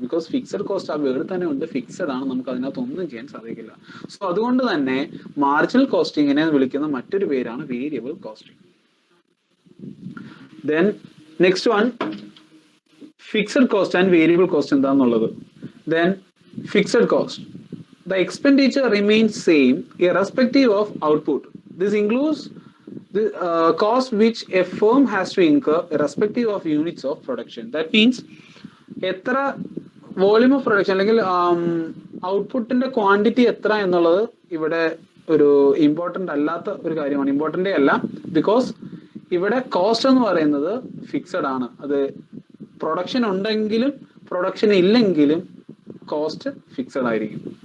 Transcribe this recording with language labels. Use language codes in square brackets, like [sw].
[ml] Because fixed cost ആ word തന്നെ ഉണ്ട്, ഫിക്സഡ് ആണ്, നമുക്ക് അതിനകത്ത് ഒന്നും ചെയ്യാൻ സാധിക്കില്ല. സോ അതുകൊണ്ട് തന്നെ മാർജിനൽ കോസ്റ്റിങ്ങിനെ വിളിക്കുന്ന മറ്റൊരു പേരാണ് variable costing. [en] then next one, fixed cost and variable cost [ml] എന്താന്നുള്ളത്. [en] Then fixed cost, the expenditure remains same irrespective of output. This includes the cost which a firm has to incur irrespective of units of production. That means [ml] എത്ര volume of production അല്ലെങ്കിൽ ഔട്ട്പുട്ടിന്റെ quantity എത്ര എന്നുള്ളത് ഇവിടെ ഒരു important അല്ലാത്ത ഒരു കാര്യമാണ്. ഇമ്പോർട്ടൻ്റേ അല്ല, ബിക്കോസ് ഇവിടെ കോസ്റ്റ് എന്ന് പറയുന്നത് ഫിക്സഡ് ആണ്. അത് പ്രൊഡക്ഷൻ ഉണ്ടെങ്കിലും പ്രൊഡക്ഷൻ ഇല്ലെങ്കിലും കോസ്റ്റ് ഫിക്സഡ് ആയിരിക്കും.